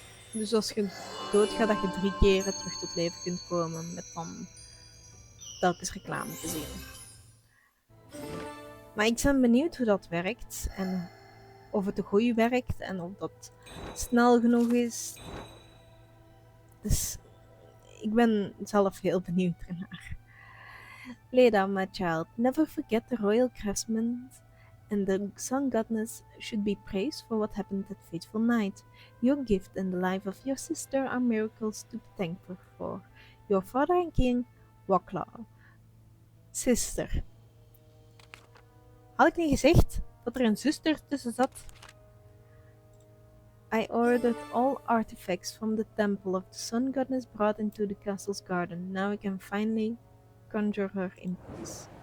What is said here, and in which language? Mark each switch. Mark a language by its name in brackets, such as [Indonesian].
[Dutch] Dus als je doodgaat, dat je 3 keer terug tot leven kunt komen met dan telkens reclame te zien. Maar ik ben benieuwd hoe dat werkt en of het goed werkt en of dat snel genoeg is. Dus ik ben zelf heel benieuwd ernaar. [English] Leda, my child, never forget the royal craftsmen and the sun goddess should be praised for what happened that fateful night. Your gift and the life of your sister are miracles to be thankful for. Your father and king, Waklaw. Sister. [Dutch] Had ik niet gezegd dat er een zuster tussen zat? [English] I ordered all artifacts from the temple of the sun goddess brought into the castle's garden. Now I can finally conjure her in peace.